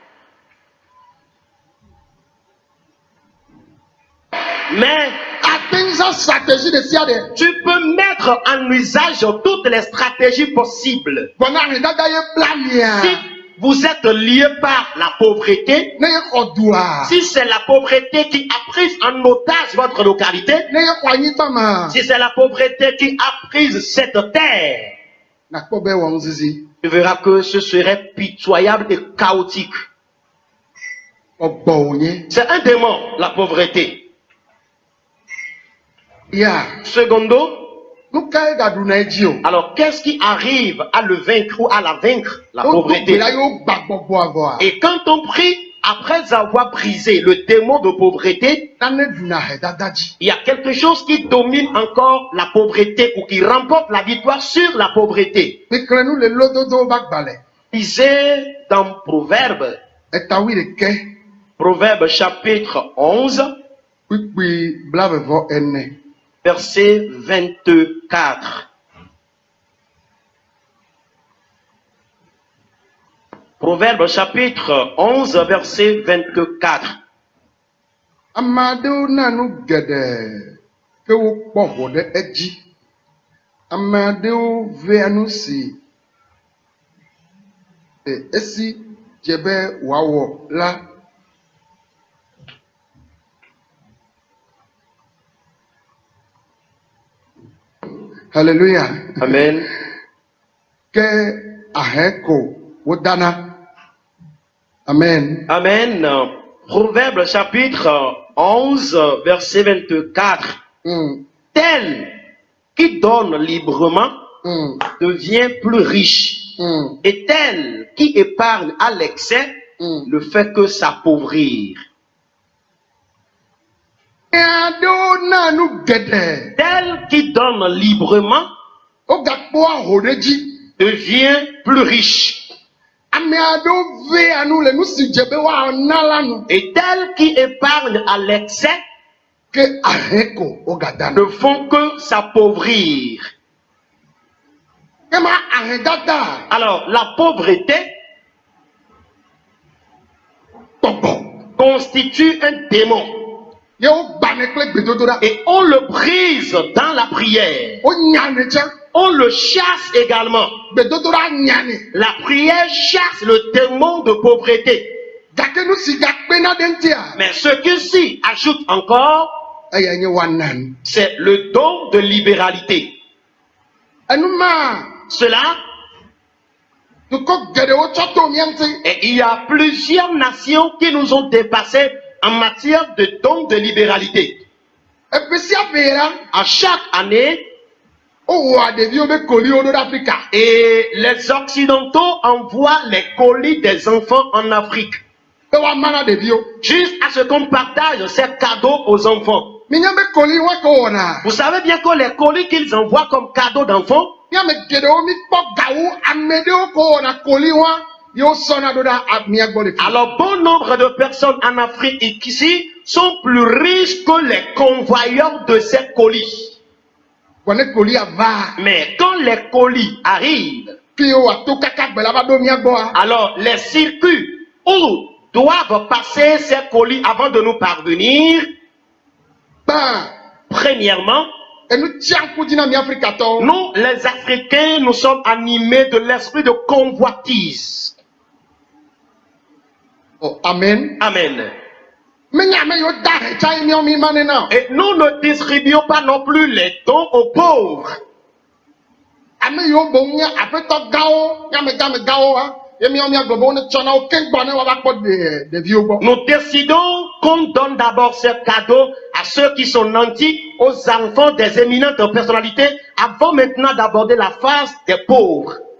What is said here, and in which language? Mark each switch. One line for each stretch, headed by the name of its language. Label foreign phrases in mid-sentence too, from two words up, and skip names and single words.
French: Mais tu peux mettre en usage toutes les stratégies possibles. Si vous êtes lié par la pauvreté,
Ewe: ne ye xɔ dua,
French: si c'est la pauvreté qui a pris en otage votre localité,
Ewe: ne ye xɔ anyigba ma,
French: si c'est la pauvreté qui a pris cette terre,
Ewe: nakpɔ be wɔm zizi,
French: tu verras que ce serait pitoyable et chaotique.
Ewe: ɔgbɔ wonye,
French: C'est un démon, la pauvreté. ya, Secondo,
Ewe: nu ka ye gaɖu na edzi o,
French: alors qu'est-ce qui arrive à le vaincre ou à la vaincre? La
Ewe: o do
French: pauvreté.
Ewe: gbe la yewo gba gbɔgbɔ avɔa,
French: Et quand on prie, après avoir brisé le démon de pauvreté,
Ewe: nane ɖuna he dada dzi,
French: il y a quelque chose qui domine encore la pauvreté ou qui remporte la victoire sur la pauvreté.
Ewe: mikle nu le lododo va gbalẽ,
French: Lisez dans Proverbe,
Ewe: etawi ɖeke,
French: Proverbe chapitre 11,
Ewe: kpikpi blavevɔ ene,
French: verset 24. Proverbe chapitre 11, verset 24.
Ewe: ame aɖewo na nu geɖe ke wokpɔ ʋɔ ɖe edzi, ame aɖewo vea nu si esi dze be wòawɔ la. Hallelujah. Amen. Ke ahɛ ko wodana.
French: Amen. Amen. Proverbe chapitre 11, verset 24. Tel qui donne librement devient plus riche. Et tel qui épargne à l'excès ne fait que s'appauvrir.
Ewe: Aɖewo na nu geɖe,
French: Tel qui donne librement
Ewe: wogakpɔ ahɔ ɖe dzi.
French: devient plus riche.
Ewe: Ame aɖewo vea nu le nu si dze be woana la nu,
French: Et tel qui épargne à l'excès
Ewe: ke ahɛ ko wogadana.
French: ne font que s'appauvrir.
Ewe: Ema ahɛ dada
French: Alors, la pauvreté
Ewe: gbɔgbɔ,
French: constitue un démon.
Ewe: ye wogbanɛ kple gbedodoɖa,
French: Et on le brise dans la prière.
Ewe: wonyane tsɛ,
French: On le chasse également.
Ewe: gbedodoɖa nyane,
French: La prière chasse le démon de pauvreté.
Ewe: gake nu si gakpena ɖe ŋutia,
French: Mais ce qui s'y ajoute encore,
Ewe: eya nye woana nu.
French: c'est le don de libéralité.
Ewe: Enuma
French: Cela,
Ewe: dukɔ geɖewo tsɔ to mía ŋuti,
French: et il y a plusieurs nations qui nous ont dépassés en matière de don de libéralité.
Ewe: eƒe sia ƒe la,
French: À chaque année,
Ewe: wowɔa ɖeviwo be koliwo ɖo ɖe Afrika,
French: et les Occidentaux envoient les colis des enfants en Afrique.
Ewe: be woama na ɖeviwo.
French: Juste à ce qu'on partage ces cadeaux aux enfants.
Ewe: Minya be koli wa ke wɔna,
French: Vous savez bien que les colis qu'ils envoient comme cadeaux d'enfants,
Ewe: míame geɖewo mikpɔ gawu ame ɖewo ke wɔna koli wa, ye wosɔna ɖo ɖe mía gbɔ le fi.
French: alors bon nombre de personnes en Afrique ici sont plus riches que les convoyeurs de ces colis.
Ewe: Vɔ ne kolia va,
French: Mais quand les colis arrivent,
Ewe: fi wòato kaka gbe la va ɖo mía gbɔa,
French: alors les circuits où doivent passer ces colis avant de nous parvenir,
Ewe: gbã,
French: premièrement,
Ewe: enu tia ŋku dzi na mí Afrikatɔwo.
French: nous les Africains, nous sommes animés de l'esprit de convoitise. Oh, amen. Amen.
Ewe: Menye ame yiwo da hɛ tsa ye míawo mi ma ne na o.
French: Et nous ne distribuons pas non plus les dons aux pauvres.
Ewe: Ame yiwo boŋ nye aƒetɔ gãwo, nyamegãme gãwo wa, ye míawo míagblɔ be wo ne tsɔ na wo keŋ gbɔ ne woava kpɔ ɖeviwo gbɔ.
French: Nous décidons qu'on donne d'abord ces cadeaux à ceux qui sont nantis, aux enfants des éminentes personnalités, avant maintenant d'aborder la phase des pauvres.